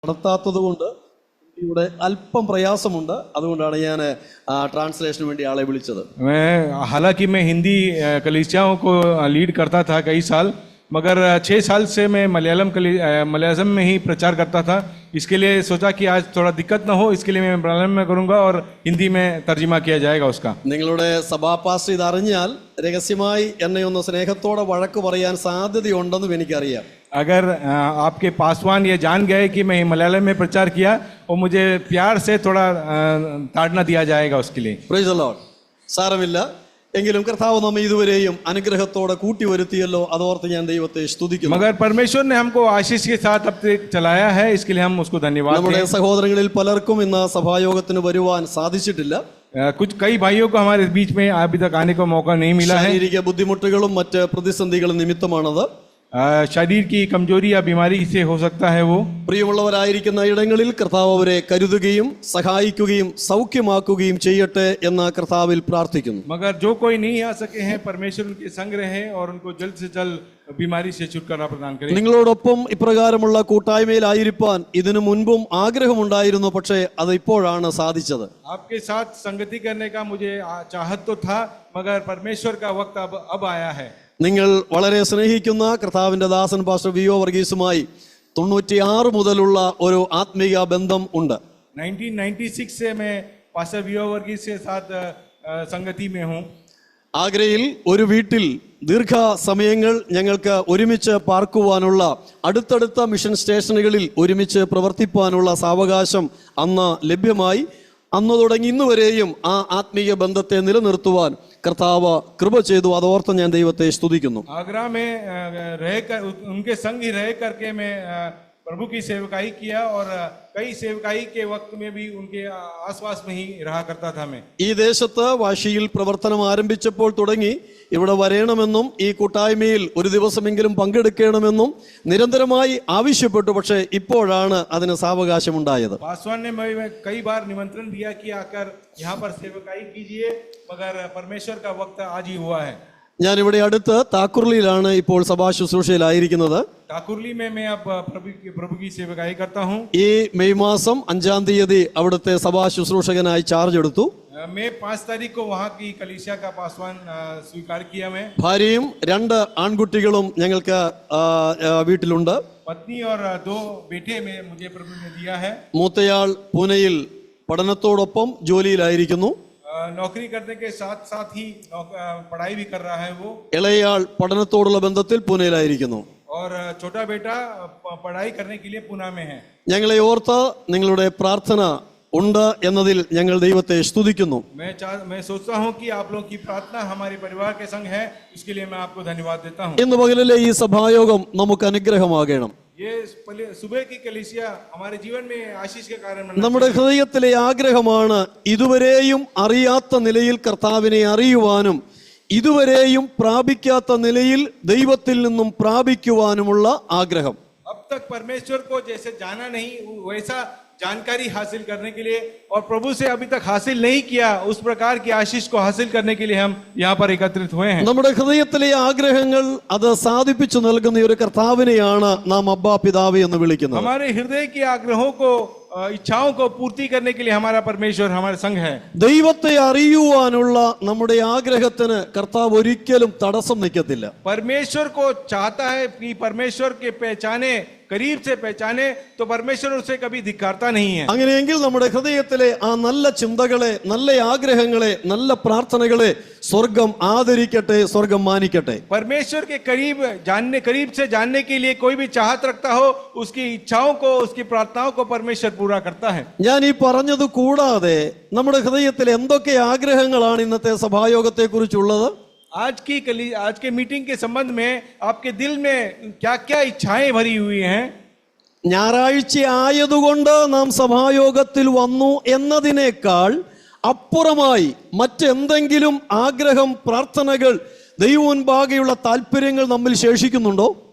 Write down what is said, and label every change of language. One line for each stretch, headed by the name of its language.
Malayalam: നടത്താത്തതുകൊണ്ട് ഇവിടെ അല്പം പ്രയാസമുണ്ട്. അതുകൊണ്ടാണ് ഞാൻ ട്രാൻസ്ലേഷന് വേണ്ടി ആളെ വിളിച്ചത്.
Hindi: हालांकि मैं हिंदी कलीसियाओं को लीड करता था कई साल, मगर 6 साल से मैं मलयालम में ही प्रचार करता था. इसके लिए सोचा कि आज थोड़ा दिक्कत ना हो, इसके लिए मैं मलयालम में करूंगा और हिंदी में तर्जुमा किया जाएगा उसका.
Malayalam: നിങ്ങളുടെ സഭാപാസ്റ്റർ ഇതറിഞ്ഞാൽ രഹസ്യമായി എന്നെ ഒന്ന് സ്നേഹത്തോടെ വഴക്ക് പറയാൻ സാധ്യതയുണ്ടെന്നും എനിക്കറിയാം.
Hindi: अगर आपके पासवान ये जान गए कि मैं मलयालम में प्रचार किया और मुझे प्यार से थोड़ा ताड़ना दिया जाएगा उसके लिए.
English: Praise the Lord.
Malayalam: സാരമില്ല, എങ്കിലും കർത്താവ് നമ്മെ ഇതുവരെയും അനുഗ്രഹത്തോടെ കൂട്ടി വരുത്തിയല്ലോ, അതോർത്ത് ഞാൻ ദൈവത്തെ സ്തുതിക്കുന്നു.
Hindi: मगर परमेश्वर ने हमको आशीष के साथ अब तक चलाया है, इसके लिए हम उसको धन्यवाद.
Malayalam: നമ്മുടെ സഹോദരങ്ങളിൽ പലർക്കും ഇന്ന് സഭായോഗത്തിന് വരുവാൻ സാധിച്ചിട്ടില്ല.
Hindi: कुछ कई भाइयों को हमारे बीच में अभी तक आने का मौका नहीं मिला है.
Malayalam: ശാരീരിക ബുദ്ധിമുട്ടുകളും മറ്റ് പ്രതിസന്ധികളും നിമിത്തമാണത്.
Hindi: शरीर की कमजोरी या बीमारी से हो सकता है वो.
Malayalam: പ്രിയമുള്ളവരായിരിക്കുന്ന ഇടങ്ങളിൽ കർത്താവ് അവരെ കരുതുകയും സഹായിക്കുകയും സൗഖ്യമാക്കുകയും ചെയ്യട്ടെ എന്ന് കർത്താവിൽ പ്രാർത്ഥിക്കുന്നു.
Hindi: मगर जो कोई नहीं आ सके हैं, परमेश्वर उनके संग रहे और उनको जल्द से जल्द बीमारी से छुटकारा प्रदान करे.
Malayalam: നിങ്ങളോടൊപ്പം ഇപ്രകാരമുള്ള കൂട്ടായ്മയിലായിരിക്കാൻ ഇതിനു മുൻപും ആഗ്രഹമുണ്ടായിരുന്നു, പക്ഷേ അത് ഇപ്പോഴാണ് സാധിച്ചത്.
Hindi: आपके साथ संगति करने का मुझे चाहत तो था, मगर परमेश्वर का वक्त अब आया है.
Malayalam: നിങ്ങൾ വളരെ സ്നേഹിക്കുന്ന കർത്താവിന്റെ ദാസൻ പാസ്റ്റർ വി ഒ വർഗീസുമായി 96 മുതലുള്ള ഒരു ആത്മീയ ബന്ധം ഉണ്ട്.
Hindi: 1996 से मैं पास्टर वी.ओ. वर्गीस के साथ संगति में हूँ.
Malayalam: ആഗ്രയിൽ ഒരു വീട്ടിൽ ദീർഘസമയങ്ങൾ ഞങ്ങൾക്ക് ഒരുമിച്ച് പാർക്കുവാനുള്ള, അടുത്തടുത്ത മിഷൻ സ്റ്റേഷനുകളിൽ ഒരുമിച്ച് പ്രവർത്തിപ്പാനുള്ള സാവകാശം അന്ന് ലഭ്യമായി. അന്ന് തുടങ്ങി ഇന്ന് വരെയും ആ ആത്മീയ ബന്ധത്തെ നിലനിർത്തുവാൻ കർത്താവ് കൃപ ചെയ്തു. അതോർത്ത് ഞാൻ ദൈവത്തെ സ്തുതിക്കുന്നു.
Hindi: आगरा में रहकर उनके संग ही रह करके मैं प्रभु की सेवकाई किया और कई सेवकाई के वक्त में भी उनके आसपास में ही रहा करता था मैं.
Malayalam: ഈ ദേശത്ത് വാശിയിൽ പ്രവർത്തനം ആരംഭിച്ചപ്പോൾ തുടങ്ങി ഇവിടെ വരണമെന്നും ഈ കൂട്ടായ്മയിൽ ഒരു ദിവസമെങ്കിലും പങ്കെടുക്കണമെന്നും നിരന്തരമായി ആവശ്യപ്പെട്ടു. പക്ഷേ ഇപ്പോഴാണ് അതിന് സാവകാശമുണ്ടായത്.
Hindi: पासवान ने मैं कई बार निमंत्रण दिया कि आकर यहाँ पर सेवकाई कीजिए, मगर परमेश्वर का वक्त आज ही हुआ है.
Malayalam: ഞാനിവിടെ അടുത്ത് താക്കുർലിയിലാണ് ഇപ്പോൾ സഭാ ശുശ്രൂഷയിലായിരിക്കുന്നത്.
Hindi: ठाकुरली में मैं अब प्रभु की सेवकाई करता हूँ.
Malayalam: ഈ മെയ് മാസം 5-ാം തീയതി അവിടുത്തെ സഭാ ശുശ്രൂഷകനായി ചാർജ് എടുത്തു.
Hindi: मैं 5 तारीख को वहाँ की कलीसिया का पासवान स्वीकार किया. मैं
Malayalam: ഭാര്യയും 2 ആൺകുട്ടികളും ഞങ്ങൾക്ക് വീട്ടിലുണ്ട്.
Hindi: पत्नी और 2 बेटे में मुझे प्रभु ने दिया है.
Malayalam: മൂത്തയാൾ പൂനെയിൽ പഠനത്തോടൊപ്പം ജോലിയിലായിരിക്കുന്നു.
Hindi: नौकरी करने के साथ साथ ही पढ़ाई भी कर रहा है वो.
Malayalam: ഇളയാൾ പഠനത്തോടുള്ള ബന്ധത്തിൽ പൂനെയിലായിരിക്കുന്നു.
Hindi: और छोटा बेटा पढ़ाई करने के लिए पुणे में है.
Malayalam: ഞങ്ങളെ ഓർത്ത് നിങ്ങളുടെ പ്രാർത്ഥന ഉണ്ട് എന്നതിൽ ഞങ്ങൾ ദൈവത്തെ സ്തുതിക്കുന്നു.
Hindi: मैं सोचता हूँ कि आप लोगों की प्रार्थना हमारे परिवार के संग है, इसके लिए मैं आपको धन्यवाद देता हूँ.
Malayalam: ഇന്ന് പകലിലെ ഈ സഭായോഗം നമുക്ക് അനുഗ്രഹമാകണം.
Hindi: ये सुबह की कलीसिया हमारे जीवन में आशीष के कारण
Malayalam: നമ്മുടെ ഹൃദയത്തിലെ ആഗ്രഹമാണ് ഇതുവരെയും അറിയാത്ത നിലയിൽ കർത്താവിനെ അറിയുവാനും ഇതുവരെയും പ്രാപിക്കാത്ത നിലയിൽ ദൈവത്തിൽ നിന്നും പ്രാപിക്കുവാനുമുള്ള ആഗ്രഹം.
Hindi: अब तक परमेश्वर को जैसे जाना नहीं, वैसा जानकारी हासिल करने के लिए, और प्रभु से अभी तक हासिल नहीं किया उस प्रकार की आशीष को हासिल करने के लिए हम यहाँ पर एकत्रित हुए हैं.
Malayalam: നമ്മുടെ ഹൃദയത്തിലെ ആഗ്രഹങ്ങൾ അത് സാധിപ്പിച്ചു നൽകുന്ന ഒരു കർത്താവിനെയാണ് നാം അബ്ബാ പിതാവ് എന്ന് വിളിക്കുന്നത്.
Hindi: हमारे हृदय के आग्रहों को, इच्छाओं को पूर्ति करने के लिए हमारा परमेश्वर हमारे संग है.
Malayalam: ദൈവത്തെ അറിയുവാനുള്ള നമ്മുടെ ആഗ്രഹത്തിന് കർത്താവ് ഒരിക്കലും തടസ്സം നിൽക്കത്തില്ല.
Hindi: परमेश्वर को चाहता है कि परमेश्वर के पहचाने, करीब से पहचाने, तो परमेश्वर उसे कभी धिक्कारता नहीं है.
Malayalam: അങ്ങനെയെങ്കിൽ നമ്മുടെ ഹൃദയത്തിലെ ആ നല്ല ചിന്തകളെ, നല്ല ആഗ്രഹങ്ങളെ, നല്ല പ്രാർത്ഥനകളെ സ്വർഗം ആദരിക്കട്ടെ, സ്വർഗം മാനിക്കട്ടെ.
Hindi: परमेश्वर के करीब से जानने के लिए कोई भी चाहत रखता हो, उसकी इच्छाओं को, उसकी प्रार्थनाओं को परमेश्वर पूरा करता है.
Malayalam: ഞാൻ ഈ പറഞ്ഞത് കൂടാതെ നമ്മുടെ ഹൃദയത്തിൽ എന്തൊക്കെ ആഗ്രഹങ്ങളാണ് ഇന്നത്തെ സഭായോഗത്തെ കുറിച്ചുള്ളത്?
Hindi: आज के मीटिंग के संबंध में आपके दिल में क्या क्या इच्छाएं भरी हुई हैं?
Malayalam: ഞായറാഴ്ച ആയതുകൊണ്ട് നാം സഭായോഗത്തിൽ വന്നു എന്നതിനേക്കാൾ അപ്പുറമായി മറ്റെന്തെങ്കിലും ആഗ്രഹം, പ്രാർത്ഥനകൾ, ദൈവമുൻപാകെയുള്ള താല്പര്യങ്ങൾ നമ്മിൽ ശേഷിക്കുന്നുണ്ടോ?